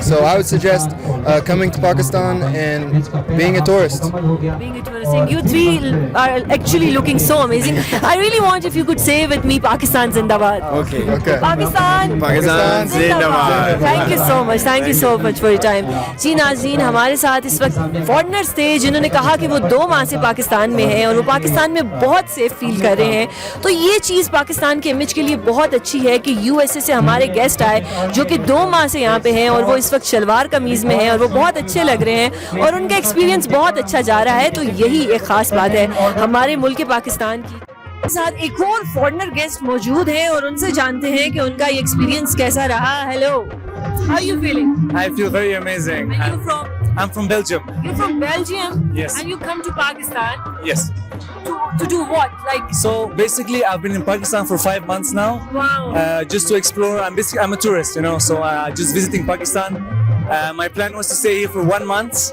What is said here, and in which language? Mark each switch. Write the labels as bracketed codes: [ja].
[en] So I would suggest coming to Pakistan and being a tourist. Being a tourist, you three are actually looking so amazing. I really want if you could say with me, Pakistan Zindabad. Okay. Okay. Pakistan Pakistan Zindabad. Thank you so much. Thank you so much for your time. [ur] جی ناظرین ہمارے ساتھ اس وقت foreigners تھے جنہوں نے کہا کہ وہ 2 ماہ سے پاکستان میں ہیں اور وہ پاکستان میں بہت سیف فیل کر رہے ہیں. تو یہ چیز پاکستان کے امیج کے لیے بہت اچھی ہے کہ یو ایس اے سے ہمارے گیسٹ آئے جو کہ 2 ماہ سے یہاں پہ ہیں اور وہ اس وقت شلوار قمیض میں ہیں اور وہ بہت اچھے لگ رہے ہیں اور ان کا ایکسپیرینس بہت اچھا جا رہا ہے. تو یہی ایک خاص بات ہے ہمارے ملک پاکستان کی. ساتھ ایک اور فارنر گیسٹ موجود ہیں اور ان سے جانتے ہیں کہ ان کا یہ ایکسپیرینس کیسا رہا. [en] Hello, how are you feeling? I feel very amazing. Where are you from? I'm from Belgium. You're from Belgium? Yes. And you come to Pakistan Yes. to do what? Like, So basically, I've been in Pakistan for 5 months now, wow. just to explore. I'm a tourist, so just visiting Pakistan. My plan was to stay here for 1 month,